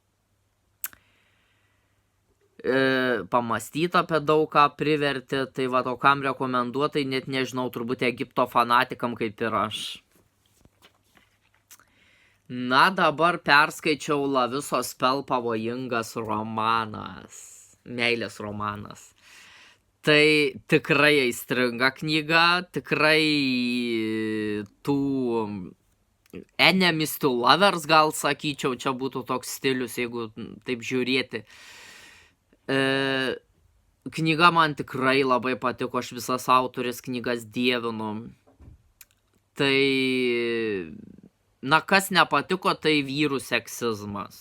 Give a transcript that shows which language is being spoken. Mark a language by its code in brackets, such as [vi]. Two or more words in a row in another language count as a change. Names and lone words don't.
[lt] Pamastyti apie daug ką privertė, tai o kam rekomenduotai, net nežinau, turbūt Egipto fanatikam kaip ir aš. Na, dabar perskaičiau Lavisos Pel pavojingas romanas, meilės romanas. Tai tikrai aistringa knyga, tikrai tų [en] enemies to lovers, [lt] gal sakyčiau, čia būtų toks stilius, jeigu taip žiūrėti. Knyga man tikrai labai patiko, aš visas autorės knygas dievinu. Tai, kas nepatiko, tai vyrų seksizmas.